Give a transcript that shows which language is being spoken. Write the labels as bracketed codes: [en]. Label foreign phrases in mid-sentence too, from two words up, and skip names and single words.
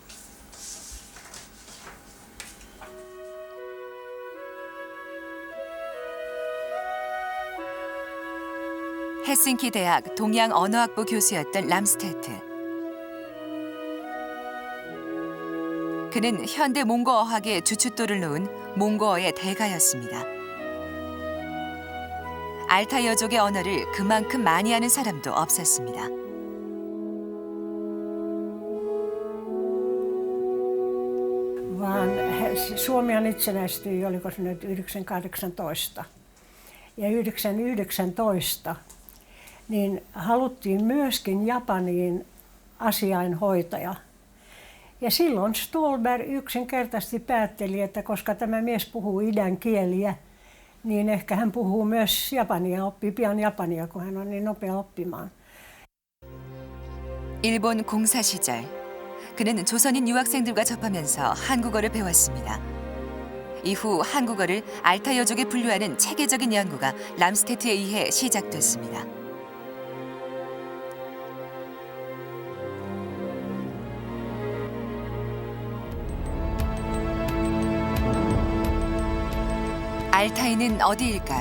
[ko] 헬싱키 대학 동양 언어학부 교수였던 람스테트. 그는 현대 몽고어학의 주춧돌을 놓은 몽고어의 대가였습니다. 알타이어족의 언어를 그만큼 많이 아는 사람도 없었습니다. [fi] Suomihan itsenäistyi, oliko se nyt 1918. Ja 1919 niin haluttiin myöskin Japaniin asiainhoitaja. Ja silloin Ståhlberg yksinkertaisesti päätteli, että koska tämä mies puhuu idän kieliä, niin ehkä hän puhuu myös japania, oppii pian japania, kun hän on niin nopea oppimaan. [ko] 일본 공사 시절, 그는 조선인 유학생들과 접하면서 한국어를 배웠습니다. 이후 한국어를 알타이어족에 분류하는 체계적인 연구가 람스테트에 의해 시작됐습니다. 알타이는 어디일까요?